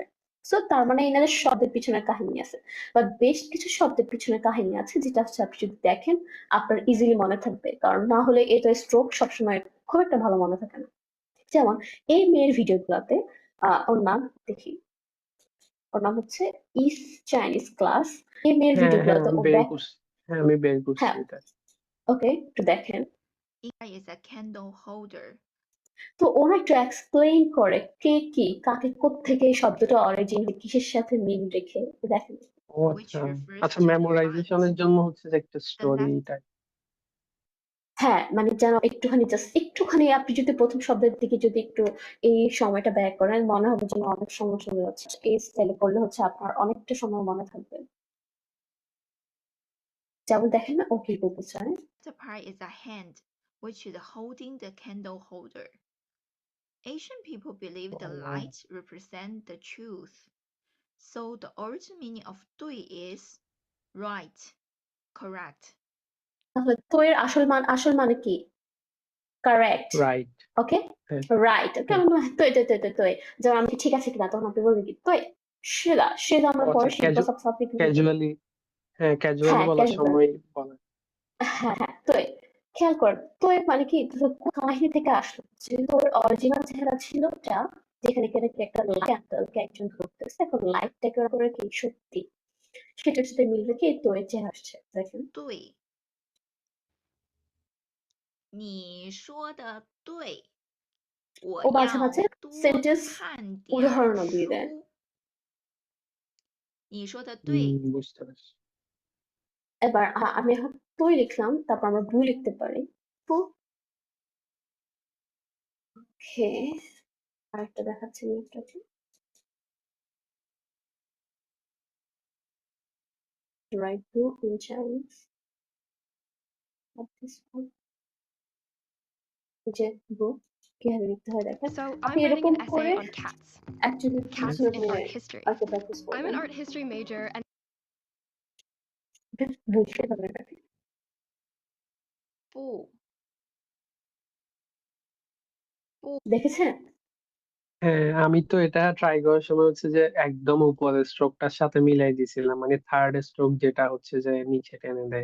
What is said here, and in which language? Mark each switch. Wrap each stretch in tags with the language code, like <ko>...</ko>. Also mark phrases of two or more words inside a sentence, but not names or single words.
<bn>সো তার মানে এনাদের শব্দের পিছনে কাহিনী আছে, বা বেশ কিছু শব্দের পিছনে কাহিনী আছে, যেটা হচ্ছে আপনি যদি দেখেন আপনার ইজিলি মনে থাকবে, কারণ না হলে এটা স্ট্রোক সবসময় খুব একটা ভালো মনে থাকে না। যেমন এই মেয়ের ভিডিও গুলাতে ওর নাম দেখি, ওর নাম হচ্ছে ইস চাইনিজ ক্লাস। এই মেয়ের হ্যাঁ, ভিডিও হ্যাঁ, গুলাতে আমি ও বের দেখ, করছি। হ্যাঁ, আমি বের করছি হ্যাঁ, এটা। ওকে একটু দেখেন।</bn> <en>is a candle holder.</en> <bn>তো ওরা একটু এক্সপ্লেইন করে কে কি কাকে কোত্থেকে এই শব্দটা অরিজিন, কিসের সাথে মিল রেখে। দেখেন, ও</bn> <en>which</en> <bn>আচ্ছা।</bn> <en>refers</en> <bn>আচ্ছা,</bn> <en>to the</en> <bn>মেমোরাইজেশনের</bn> <en>right,</en> <bn>জন্য হচ্ছে যে একটা</bn> <en>the</en> <bn>স্টোরি</bn> <en>left,</en> <bn>টাইপ। হ্যাঁ, মানে যেন একটুখানি জাস্ট একটুখানি আপনি যদি প্রথম শব্দের দিকে যদি একটু এই সময়টা ব্যয় করেন, মনে হবে যেন অনেক সময় চলে যাচ্ছে। এই স্টাইলে করলে হচ্ছে আপনার অনেকটা সময় মনে থাকবে। যেমন দেখেন না ও কি বলতে চায়।</bn> <en>the part is a hand, which is holding the candle holder. Asian people believe the light represents the truth. So the original meaning of 对 is right, correct.</en> <bn>তাহলে তো এর আসল মানে কি? কারেক্ট। রাইট। ওকে, হ্যাঁ, রাইট। ওকে, হ্যাঁ। আমি বললাম,</bn> <zh>对对对对对，</zh> <bn>যেমন আমি কি ঠিক আছে কিনা, তখন আপনি বলবেন কি</bn> <zh>对，是的，是的</zh> <bn>ও আমরা আচ্ছা, পরে শিখবো সব সাবজেক্ট গুলো। ক্যাজুয়ালি। হ্যাঁ, ক্যাজুয়ালি হ্যাঁ, বলার ক্যাজুয়াল। সময় বলা। হ্যাঁ, হ্যাঁ, তোই। খেয়াল কর, তোই মানে কি তোর কাহিনী থেকে আসলো যে তোর অরিজিনাল চেহারা ছিল ওটা, যেখানে কিনা কি একটা ক্যান্ডেলকে একজন ধরতেছে, এখন লাইটটাকে ওরা করে কি সত্যি, সেটার সাথে মিল রেখে এই তোয়ের চেহারা আসছে, দেখেন।</bn> <zh>对，你说的对，我</zh> <bn>ও মাঝে</bn> <zh>要</zh> <bn>মাঝে</bn> <zh>多</zh> <bn>সেন্টেন্স</bn> <zh>看点儿</zh> <bn>উদাহরণও দিয়ে দেয়।</bn> <zh>书。你说的</zh> <bn>হুম,</bn> <zh>对，</zh> <bn>বুঝতে পারছি। এবার আমি এখন তুই লিখলাম, তারপর আমরা বুই লিখতে পারি। তো ওকে, আরেকটা দেখাচ্ছি মিনিটটাকে।</bn> <en>write book in Chinese,</en> <bn>এই যে বুক কিভাবে লিখতে হয় দেখেন।</bn> <en>So</en> <bn>আপনি</bn> <en>I'm writing</en> <bn>এরকম</bn> <en>an</en> <bn>করে</bn> <en>essay on cats.</en> <bn>অ্যাকচুয়ালি</bn> <en>Cats in</en> <bn>মানে</bn> <en>art history.</en> <bn>আরেকটা প্র্যাকটিস</bn> <en>I'm</en> <bn>করবেন।</bn> <en>an art history major and</en> <bn>বুঝতে পারবেন আর কি।</bn> <zh>不</zh> <bn>দেখেছেন? হ্যাঁ, আমি তো এটা ট্রাই করার সময় হচ্ছে যে একদম উপরের স্ট্রোকটার সাথে মিলাই দিছিলাম, মানে থার্ড স্ট্রোক যেটা হচ্ছে যে নিচে টেনে দেয়।</bn>